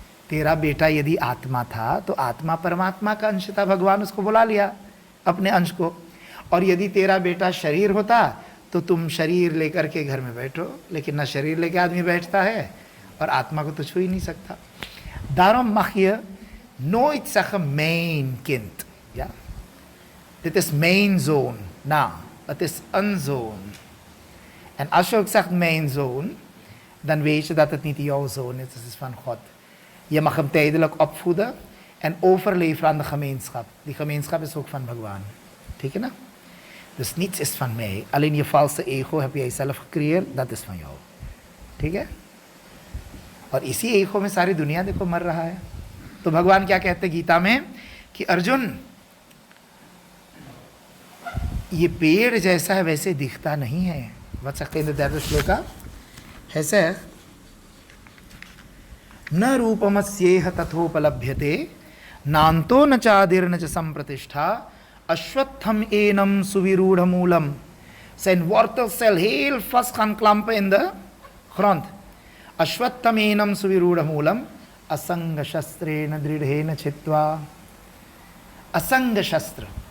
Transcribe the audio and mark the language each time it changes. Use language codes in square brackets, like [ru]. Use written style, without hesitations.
[hi] तेरा बेटा यदि आत्मा था तो आत्मा परमात्मा का अंश था भगवान उसको बुला लिया अपने अंश को और यदि तेरा बेटा शरीर होता तो तुम शरीर लेकर के घर में बैठो लेकिन ना शरीर लेके आदमी बैठता है और आत्मा को तो छू ही नहीं सकता [nl] daarom mag je nooit zeggen mijn kind ja dit is mijn zoon nou het is een zoon en als je ook zegt mijn zoon dan weet je dat het niet jouw zoon is, het is van God. Je mag hem tijdelijk opvoeden en overleveren aan de gemeenschap. Die gemeenschap is ook van Bhagwan. [hi] ठीक है ना? [nl] Dus niets is van mij. Alleen je valse ego heb jij zelf gecreëerd, dat is van jou. [hi] ठीक है? और इसी ego में सारी दुनिया देखो मर रहा है. तो भगवान क्या कहते हैं गीता में कि अर्जुन ये पेड़ जैसा है वैसे दिखता नहीं है. [nl] Wat zegt in de derde shloka? Hij zegt [sa] न रूपमस्येह तथोपलभ्यते नान्तो न चादिर्न च संप्रतिष्ठा अश्वत्थम annum suviroodhamoolam. [nl] Zijn wortels zijn heel vast gaan klampen in de grond. [sa] Ashwattham enam suviroodhamoolam asanga shastrena dridhena chitva. Asanga shastra.